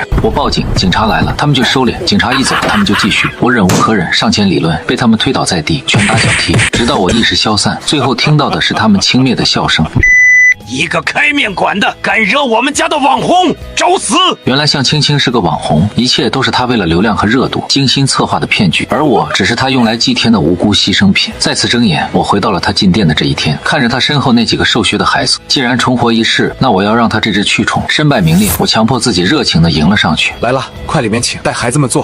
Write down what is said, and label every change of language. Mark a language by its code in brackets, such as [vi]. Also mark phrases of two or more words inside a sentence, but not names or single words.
[zh] 我報警，警察來了，他們就收斂，警察一走，他們就繼續。我忍無可忍，上前理論，被他們推倒在地，拳打腳踢，直到我意識消散，最後聽到的是他們轻蔑的笑聲。一個開麵館的敢惹我們家的網紅，找死！原來向青青是個網紅，一切都是他為了流量和熱度精心策劃的騙局，而我只是他用來祭天的無辜犧牲品。再次睜眼，我回到了他進店的這一天，看着他身後那幾個瘦削的孩子，既然重活一世，那我要讓他這隻蛆蟲身敗名裂。我強迫自己熱情地迎了上去。來了，快裡面請，帶孩子們坐。